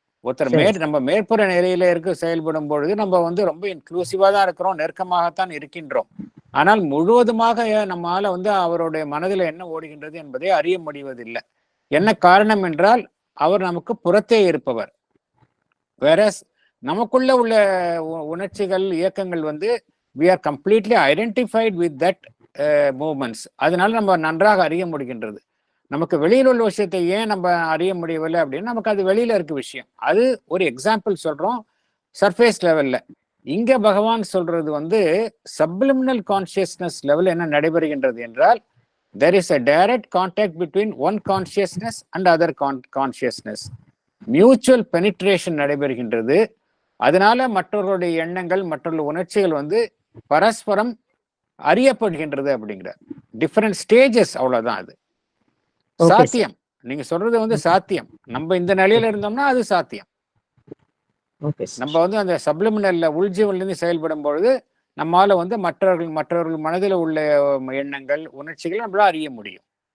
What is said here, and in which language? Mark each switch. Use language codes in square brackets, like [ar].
[ta] ஒருத்தர் நம்ம மேற்புற நிலையில செயல்படும் பொழுது நம்ம வந்து ரொம்ப இன்க்ளூசிவா தான் இருக்கிறோம், நெருக்கமாகத்தான் இருக்கின்றோம். ஆனால் முழுவதுமாக நம்மால வந்து அவருடைய மனதில் என்ன ஓடுகின்றது என்பதை அறிய முடிவதில்லை. என்ன காரணம் என்றால் அவர் நமக்கு புறத்தே இருப்பவர். வேற நமக்குள்ள உள்ள உணர்ச்சிகள், இயக்கங்கள் வந்து [en] we are completely identified with that movements. [ta] அதனால நம்ம நன்றாக அறிய முடிகின்றது. நமக்கு வெளியில் உள்ள விஷயத்தை ஏன் நம்ம அறிய முடியவில்லை அப்படின்னு நமக்கு அது வெளியில இருக்க விஷயம். அது ஒரு எக்ஸாம்பிள் சொல்றோம் சர்ஃபேஸ் லெவல்ல. இங்க பகவான் சொல்றது வந்து சப்லிமினல் கான்சியஸ்னஸ் லெவல் என்ன நடைபெறுகின்றது என்றால் [en] there is a direct contact between one consciousness and other consciousness. [ta] Mutual penetration நடைபெறுகின்றது. அதனால மற்றவர்களுடைய எண்ணங்கள், மற்றவர்களுடைய உணர்ச்சிகள் வந்து பரஸ்பரம் அறியப்படுகின்றது அப்படிங்கிற டிஃபரெண்ட் ஸ்டேஜஸ். அவ்வளவுதான். அது சாத்தியம். நீங்க சொல்றது வந்து சாத்தியம். நம்ம இந்த நிலையில இருந்தோம்னா அது சாத்தியம். நம்ம வந்து அந்த சப்லிமினல்ல உள்ஜீவன்ல இருந்து செயல்படும் பொழுது நம்மால வந்து மற்றவர்கள் மனதில் உள்ள எண்ணங்கள், உணர்ச்சிகள் நம்மளால அறிய முடியும்.